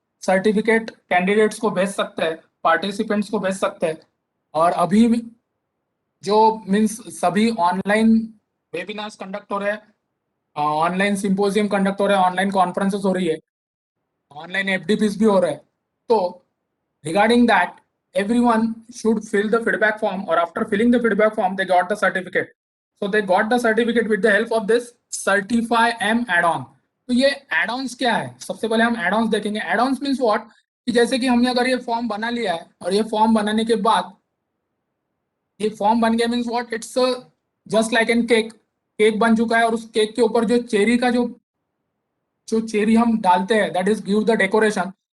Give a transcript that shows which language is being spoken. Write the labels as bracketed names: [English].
[Hindi] Certificate candidates को भेज सकते हैं, पार्टिसिपेंट्स को भेज सकते हैं। और अभी जो मीन्स सभी ऑनलाइन वेबिनार्स कंडक्ट हो रहे हैं, ऑनलाइन सिंपोजियम कंडक्ट हो रहे हैं, ऑनलाइन कॉन्फ्रेंसेस हो रही है, ऑनलाइन एफडीपीस भी हो रहा है। [English] तो regarding that everyone should fill the feedback form, or after filling the feedback form they got the certificate. So they got the certificate with the help of this certify m add-on. [Hindi] तो ये add-ons क्या है, सबसे पहले हम add-ons देखेंगे। [English] add-ons means what, [Hindi] कि जैसे कि हमने अगर ये फॉर्म बना लिया है और ये फॉर्म बनाने के बाद ये फॉर्म बन गया [English] Means what, it's just like an cake. [Hindi] Cake बन चुका है और उस केक के ऊपर जो चेरी का जो चेरी हम डालते हैं [English] That is give the decoration.